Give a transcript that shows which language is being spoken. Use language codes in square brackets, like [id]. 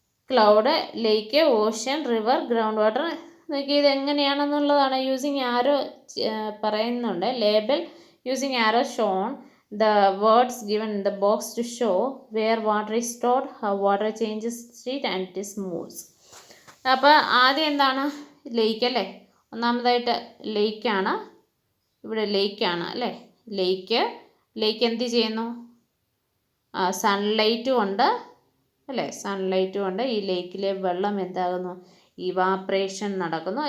[en] Cloud, lake, ocean, river, ground water. [ml] നോക്കി ഇത് എങ്ങനെയാണെന്നുള്ളതാണ്. Using ആരോ പറയുന്നുണ്ട്. [en] Label using arrow shown the words given in the box to show where water is stored, how water changes state and it moves. [ml] അപ്പോൾ ആദ്യം എന്താണ്, ലേക്ക് അല്ലേ. ഒന്നാമതായിട്ട് ലേക്കാണ്, ഇവിടെ ലേക്കാണ് അല്ലേ. ലേക്ക് എന്ത് ചെയ്യുന്നു, സൺലൈറ്റും ഉണ്ട് അല്ലേ. സൺലൈറ്റും കൊണ്ട് ഈ ലേക്കിലെ വെള്ളം എന്താകുന്നു, ഇവാപ്രേഷൻ നടക്കുന്നു.